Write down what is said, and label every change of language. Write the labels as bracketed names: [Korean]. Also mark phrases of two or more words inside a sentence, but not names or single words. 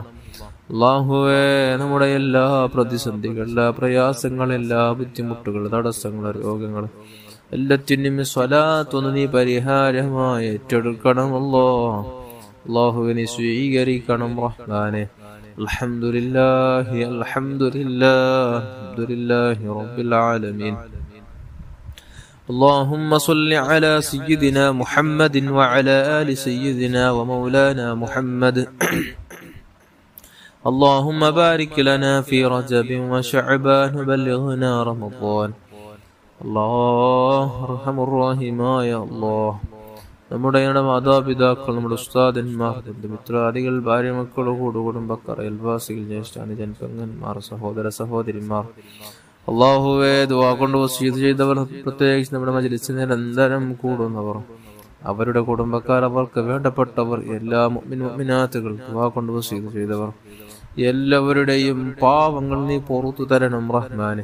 [Malayalam] അല്ലാഹുവേ നമ്മുടെ എല്ലാ പ്രതിസന്ധികൾ, എല്ലാ പ്രയാസങ്ങൾ, എല്ലാ ബുദ്ധിമുട്ടുകൾ, തടസ്സങ്ങൾ, രോഗങ്ങൾ എല്ലാത്തിനും സ്വലാത്തൊന്ന് നീ പരിഹാരമായി ഏറ്റെടുക്കണം അല്ലാഹ്. അല്ലാഹുവേ നീ സ്വീകരിക്കണം റഹ്മാനെ. [Arabic] الحمد لله الحمد لله رب العالمين. اللهم صل على سيدنا محمد وعلى آل سيدنا ومولانا محمد. اللهم بارك لنا في رجب وشعبان وبلغنا رمضان. الله أرحم الراحمين يا الله. [Malayalam] നമ്മുടെ മാതാപിതാക്കൾ, നമ്മുടെ ഉസ്താദന്മാർ, ബന്ധുമിത്രാദികൾ, ഭാര്യ മക്കൾ, കുടുംബക്കാർ, അയൽവാസികൾ, ജ്യേഷ്ഠാനുജൻ, പെങ്ങന്മാർ, സഹോദര സഹോദരിമാർ, അല്ലാഹുവേ ദുആ കൊണ്ട് വസിയത്ത് ചെയ്തവർ, പ്രത്യേകിച്ച് നമ്മുടെ മജ്‌ലിസിൽ നിരന്തരം കൂടുന്നവർ, അവരുടെ കുടുംബക്കാർ, അവർക്ക് വേണ്ടപ്പെട്ടവർ, എല്ലാ മുഅ്മിനാത്തുകൾ, ദുആ കൊണ്ട് വസീയത്ത് ചെയ്തവർ എല്ലാവരുടെയും പാവങ്ങൾ നീ പുറത്തു തരണം റഹ്മാനെ.